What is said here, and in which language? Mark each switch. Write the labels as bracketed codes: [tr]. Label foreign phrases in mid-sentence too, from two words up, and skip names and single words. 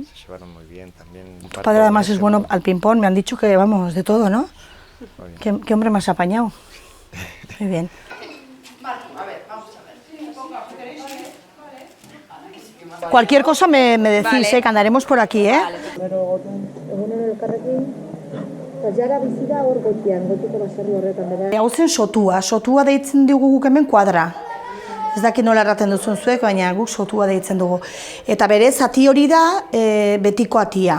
[es] Se llevaron muy bien también. Tu padre además es bueno al ping-pong, me han dicho que, vamos, de todo, ¿no? ¿Qué hombre más apañado? Muy bien. Cualquier cosa me decís, que andaremos por aquí, [eu] Hau zen sotua deitzen dugu guk hemen kuadra. Ez dakit nola erraten duzun zuek, baina guk sotua deitzen dugu. Eta bere zati hori da betiko atia.